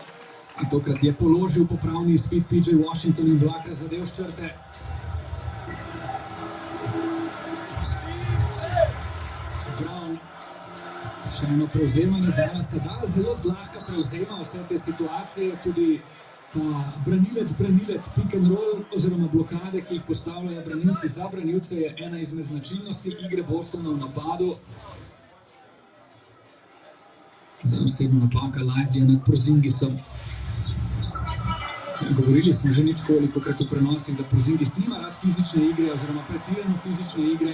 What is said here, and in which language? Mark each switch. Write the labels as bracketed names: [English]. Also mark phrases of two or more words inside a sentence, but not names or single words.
[Slovenian] In tokrat je položil popravni izpit PJ Washington in 2-krat zadev s črte. Brown, še eno prevzemanje Dallasa. Dallas zelo zlahka prevzema vse te situacije, tudi branilec, [English] pick and roll [Slovenian] oziroma blokade, ki jih postavljajo branilci za branilce, je ena izmed značilnosti igre Bostona v napadu. Zdaj osebno napaka Livelyja nad Porzingisom. Govorili smo že nič kolikokrat v prenosih, da Porzingis nima rad fizične igre oziroma pretirano fizične igre.